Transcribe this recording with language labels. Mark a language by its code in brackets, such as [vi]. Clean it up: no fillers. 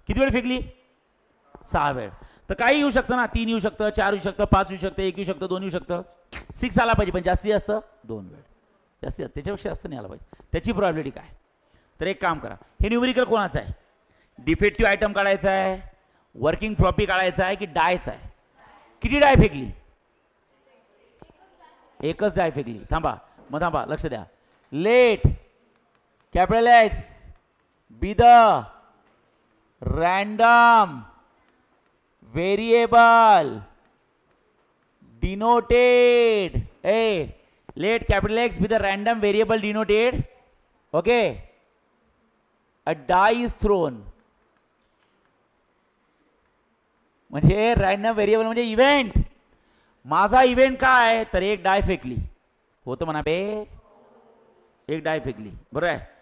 [mr] किती वेळ फेकली 6 वेळ. तर काही येऊ शकतं ना 3 येऊ शकतं 4 येऊ शकतं 5 येऊ शकतं 1 येऊ शकतं 2 येऊ शकतं 6 आला पाहिजे पण जास्तीत जास्त 2 वेळ जास्तीत त्याच्यापेक्षा जास्त नाही आला पाहिजे. त्याची प्रोबॅबिलिटी काय. तर एक काम करा हे न्यूमेरिकल कोणाचं आहे. डिफेक्टिव्ह आयटम काढायचा आहे वर्किंग फ्लॉपी काढायचा आहे की डायचा आहे. किती डाय फेकली एकच डाय फेकली. थांबा मग थांबा लक्ष द्या. Late [en] capital X be the random variable denoted, let capital X be the random variable denoted, okay, a die is thrown. [mr] म्हणजे रॅन्डम व्हेरिएबल म्हणजे इव्हेंट. माझा इव्हेंट काय तर एक डाय फेकली होतं म्हणा बे, एक डाय फेकली बरोबर आहे.